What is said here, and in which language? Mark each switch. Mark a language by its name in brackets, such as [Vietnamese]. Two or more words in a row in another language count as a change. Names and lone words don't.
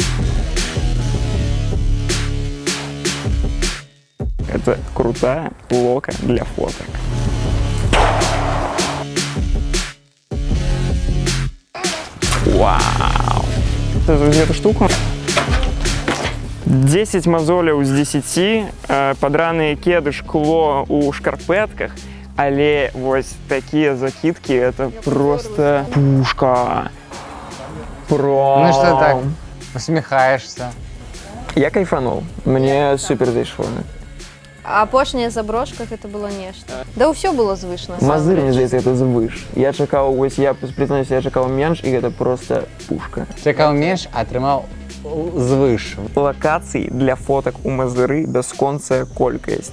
[Russian] Это крутая лока для фоток. Вау! Эту штуку. 10 мозолей з 10, подраные кеды, [Belarusian] шкло у шкарпетках, але вось [Russian] такие закидки, это просто пушка. Ну что так, усміхаєшся? Я кайфанул, мне супер зайшло. [Belarusian] А апошняя заброшка это было нешта. Да ўсё было звышна. Мазыр, мне здаецца, это звыш. Я чакаў, вось я признаюсь, я чакаў менш, і гэта просто пушка. Чакаў менш, атрымаў звыш. [Russian] Локаций для фоток [Belarusian] у Мазыры бясконцая колькасць.